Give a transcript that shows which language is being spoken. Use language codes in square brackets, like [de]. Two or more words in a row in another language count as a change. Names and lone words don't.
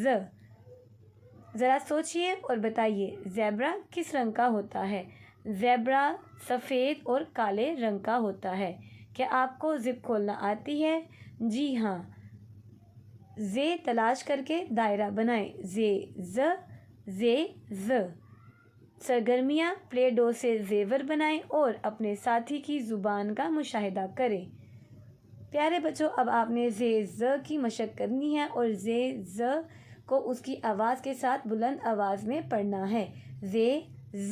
[ur] ذرا سوچئے اور بتائیے، زیبرا کس رنگ کا ہوتا ہے؟ زیبرا سفید اور کالے رنگ کا ہوتا ہے۔ کیا آپ کو زپ کھولنا آتی ہے؟ جی ہاں۔ زے تلاش کر کے دائرہ بنائیں، زے ز، زے ز۔ سرگرمیاں، پلے ڈو سے زیور بنائیں اور اپنے ساتھی کی زبان کا مشاہدہ کریں۔ پیارے بچوں، اب آپ نے زے ز کی مشق کرنی ہے اور زے ز کو اس کی آواز کے ساتھ بلند آواز میں پڑھنا ہے، زے ز۔